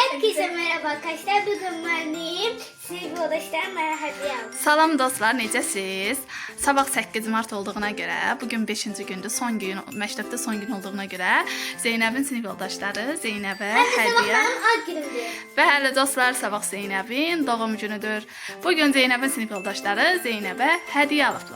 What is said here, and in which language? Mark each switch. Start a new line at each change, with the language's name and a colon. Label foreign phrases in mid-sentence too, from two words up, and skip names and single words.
Turkish: Herkese merhaba arkadaşlar. Bugün benim sinif yoldaşlarım bana hediye aldı.
Azerbaijani: Salam dostlar, necəsiz? Sabah 8 Mart olduğuna görə, bugün 5-ci gündür, son gün, məktəbdə son gün olduğuna görə Zeynəbin sinif yoldaşları Zeynəbə hədiyyə. Ad günümdür. Və hələ dostlar, sabah Zeynəbin doğum günüdür. Bugün Zeynəbin sinif yoldaşları Zeynəbə hədiyyə alıblar.